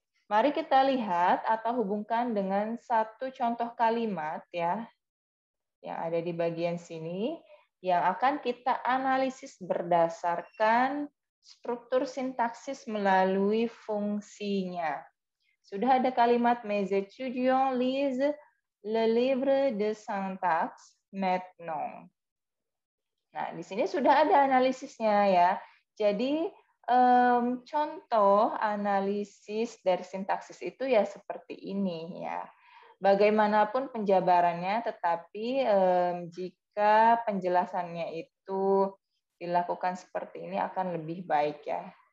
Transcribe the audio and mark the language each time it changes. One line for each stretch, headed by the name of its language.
Indonesian: Mari kita lihat atau hubungkan dengan satu contoh kalimat ya yang ada di bagian sini yang akan kita analisis berdasarkan struktur sintaksis melalui fungsinya. Sudah ada kalimat
French: mes étudiants lisent le livre de syntaxe maintenant.
Indonesian: Nah, di sini sudah ada analisisnya ya. Jadi contoh analisis dari sintaksis itu ya seperti ini ya. Bagaimanapun penjabarannya, tetapi jika penjelasannya itu dilakukan seperti ini akan lebih baik ya.